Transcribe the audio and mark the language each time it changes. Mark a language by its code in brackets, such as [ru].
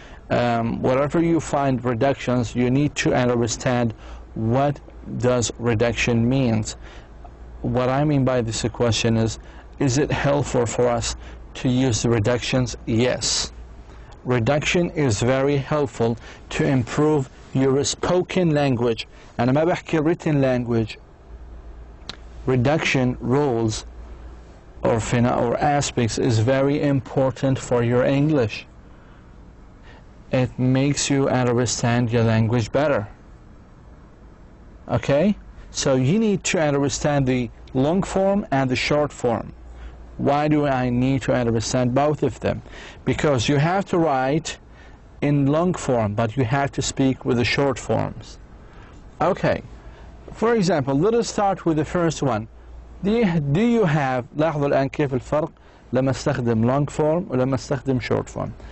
[en] Wherever you find reductions, you need to understand what does reduction means. What I mean by this question is it helpful for us to use the reductions? Yes. Reduction is very helpful to improve your spoken language. [ar] أنا ما بحكي [en] written language. Reduction rules or aspects is very important for your English. It makes you understand your language better. Okay? So you need to understand the long form and the short form. Why do I need to understand both of them? Because you have to write in long form, but you have to speak with the short forms. Okay. For example, let us start with the first one. Do you have, [ar] لاحظوا الآن كيف الفرق لما استخدم long form ولما استخدم short form.